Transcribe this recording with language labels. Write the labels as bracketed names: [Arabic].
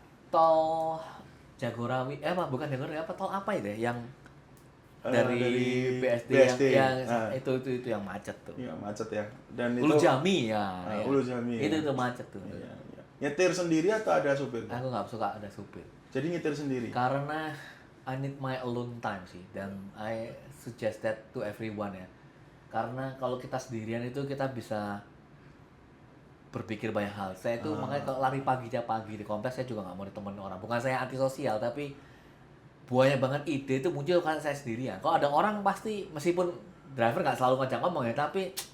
[Indonesian] Tol Jagorawi, bukan Jagorawi, apa tol apa itu ya? Yang dari BSD, yang itu yang macet tuh. Iya, macet ya. Dan Ulu itu Jami ya. Ulu Jami. Itu tuh macet tuh. Iya, iya. Nyetir sendiri atau ada supir? Aku nggak suka ada supir. Jadi nyetir sendiri. Karena [English] I need my alone time [Indonesian] sih, dan [English] I suggest that to everyone ya. [Indonesian] Karena kalau kita sendirian itu kita bisa berpikir banyak hal. Saya itu makanya kalau lari pagi tiap pagi di kompleks saya juga nggak mau ditemenin orang. Bukan saya antisosial, tapi banyak banget ide itu muncul kan saya sendirian. Kalau ada orang pasti meskipun driver nggak selalu ngajak ngomong ya, tapi